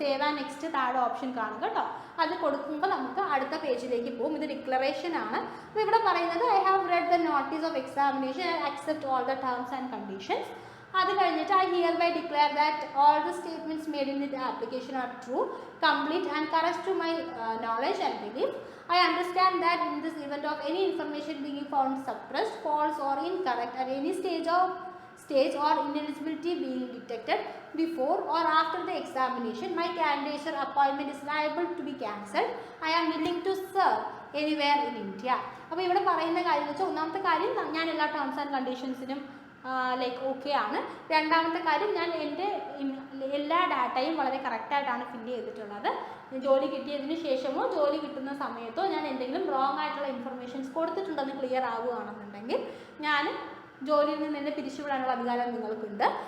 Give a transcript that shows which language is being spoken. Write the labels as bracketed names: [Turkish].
[Malayalam] Save and next താഴെ option കാണും കേട്ടോ. അത് കൊടുക്കുമ്പോൾ നമുക്ക് അടുത്ത പേജിലേക്ക് പോകും. ഇത് ഡിക്ലറേഷൻ ആണ്. അപ്പോൾ ഇവിടെ പറയുന്നത് [English] I have read the notice of examination and accept all the terms and conditions. [Malayalam] അത് കഴിഞ്ഞിട്ട് [English] I hereby declare that all the statements made in the application are true, complete and correct to my knowledge and belief. I understand that in this event of any information being found suppressed, false or incorrect at any stage or ineligibility being detected before or after the examination, my candidature appointment is liable to be cancelled. I am willing to serve anywhere in India. [Malayalam] അപ്പോൾ ഇവിടെ പറയുന്ന കാര്യം എന്ന് വെച്ചാൽ, ഒന്നാമത്തെ കാര്യം ഞാൻ എല്ലാ ടേംസ് ആൻഡ് കണ്ടീഷൻസിനും ലൈക്ക് ഓക്കെ ആണ്. രണ്ടാമത്തെ കാര്യം ഞാൻ എൻ്റെ എല്ലാ ഡാറ്റയും വളരെ കറക്റ്റായിട്ടാണ് ഫില്ല് ചെയ്തിട്ടുള്ളത്. ജോലി കിട്ടിയതിന് ശേഷമോ ജോലി കിട്ടുന്ന സമയത്തോ ഞാൻ എന്തെങ്കിലും റോങ് ആയിട്ടുള്ള ഇൻഫർമേഷൻസ് കൊടുത്തിട്ടുണ്ടെന്ന് ക്ലിയർ ആവുകയാണെന്നുണ്ടെങ്കിൽ ഞാൻ ജോലിയിൽ നിന്ന് തന്നെ പിരിച്ചുവിടാനുള്ള അധികാരം നിങ്ങൾക്കുണ്ട്.